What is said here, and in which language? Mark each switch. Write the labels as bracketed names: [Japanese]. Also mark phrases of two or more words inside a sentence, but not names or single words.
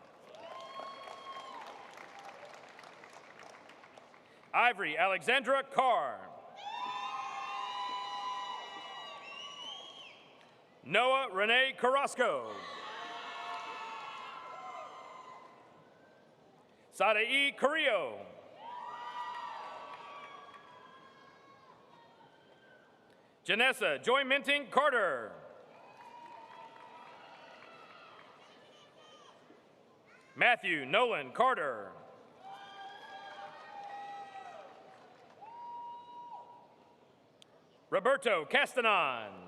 [English] Ivory Alexandra Carr. Noah Renee Carrasco. Sadai Carrillo. Janessa Joy Minting Carter. Matthew Nolan Carter. Roberto Castanon.